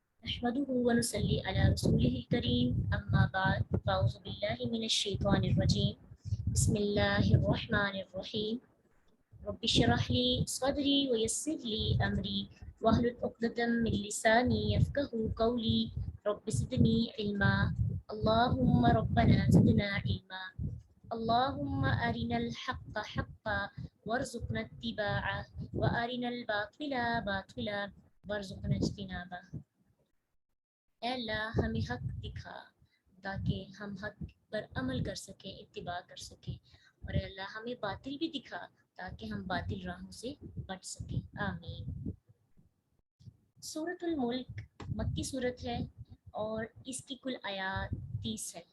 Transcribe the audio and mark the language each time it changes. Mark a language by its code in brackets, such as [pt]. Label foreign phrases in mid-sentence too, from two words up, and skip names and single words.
[ar] نحمده ونصلي على رسوله الكريم أما بعد فأعوذ بالله من الشيطان الرجيم بسم الله الرحمن الرحيم رب اشرح لي صدري ويسر لي أمري واحلل عقدة من لساني يفقهوا قولي رب زدني علما اللهم ربنا زدنا علما اللهم أرنا الحق حقا وارزقنا اتباعه وأرنا الباطل باطلا وارزقنا اجتنابه. [ur] اے اللہ ہمیں حق دکھا تاکہ ہم حق پر عمل کر سکیں، اتباع کر سکیں، اور اے اللہ ہمیں باطل بھی دکھا تاکہ ہم باطل راہوں سے بچ سکیں. आमीन। سورۃ الملک مکی سورت ہے اور اس کی کل آیات 30 ہے.